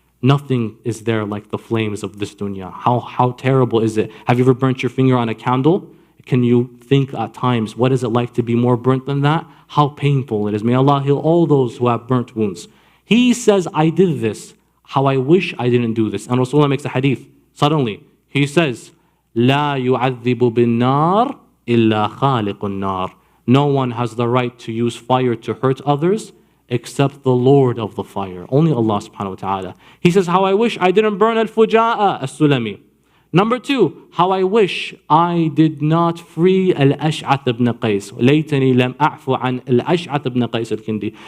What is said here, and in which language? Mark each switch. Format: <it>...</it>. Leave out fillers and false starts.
<en>Nothing is there like the flames of this dunya. How terrible is it? Have you ever burnt your finger on a candle? Can you think at times, what is it like to be more burnt than that? How painful it is. May Allah heal all those who have burnt wounds. He says, I did this. How I wish I didn't do this. And Rasulullah makes a hadith. Suddenly, he says,</en> <ar>لا يعذب بالنار إلا خالق النار.</ar> <en>No one has the right to use fire to hurt others except the Lord of the fire. Only Allah subhanahu wa ta'ala. He says, how I wish I didn't burn al-Fuja'a as-Sulami. Number two, how I wish I did not free Al-Ash'ath ibn Qais.</en> <ar>ليتني لم أعفو عن Al-Ash'ath ibn Qais al-Kindi.</ar>